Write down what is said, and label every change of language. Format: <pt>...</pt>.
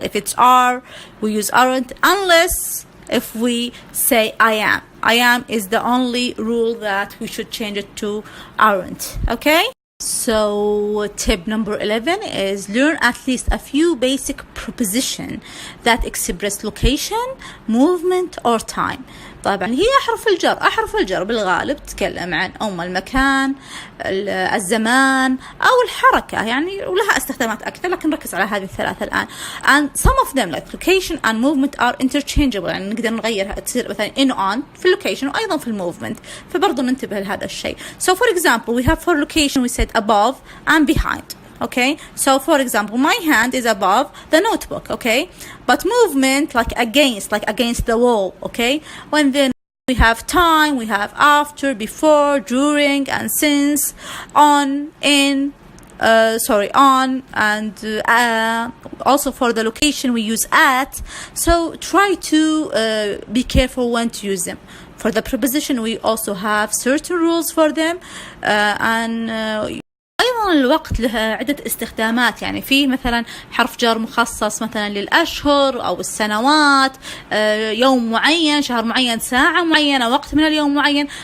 <en>If it's are, we use aren't, unless if we say I am is the only rule that we should change it to aren't. Okay, so tip number 11 is learn at least a few basic prepositions that express location, movement or time.</en> <ar>طبعا هي أحرف الجر بالغالب تتكلم عن المكان، الزمان أو الحركة يعني، ولها استخدامات أكثر لكن نركز على هذه الثلاثة الآن.</ar> <en>and some of them like location and movement are interchangeable،</en> <ar>يعني نقدر نغيرها تصير مثلا in on في اللوكيشن وأيضا في الموفمنت، فبرضو ننتبه لهذا الشيء.</ar> <en>so for example we have for location we said above and behind. Okay, so for example my hand is above the notebook, okay, but movement like against the wall, okay. When then we have time, we have after, before, during and since, on, in, on, and also for the location we use at. So try to be careful when to use them. For the preposition we also have certain rules for them,</en> <ar>and أيضا الوقت له عدة استخدامات، يعني في مثلا حرف جر مخصص مثلا للأشهر أو السنوات، يوم معين، شهر معين، ساعة معينة، وقت من اليوم معين.</ar>